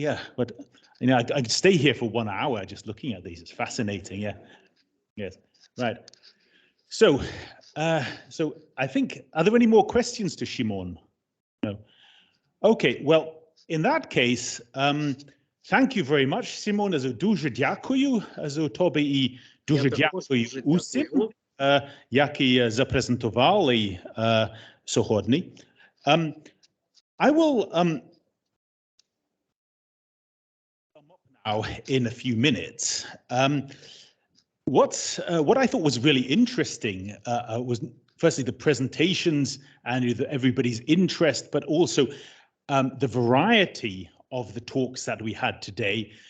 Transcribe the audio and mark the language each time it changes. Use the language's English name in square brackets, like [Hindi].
[English] Yeah, but I could stay here for 1 hour just looking at these. It's fascinating. Yeah. Yes. Right. So, so I think, are there any more questions to Shimon? No. Okay. Well, in that case, thank you very much, Simon. [Ukrainian] Дуже дякую. Тобі і дуже дякую усім, які запрезентували сьогодні. [English] I will now in a few minutes. What I thought was really interesting was firstly the presentations and everybody's interest, but also the variety of the talks that we had today.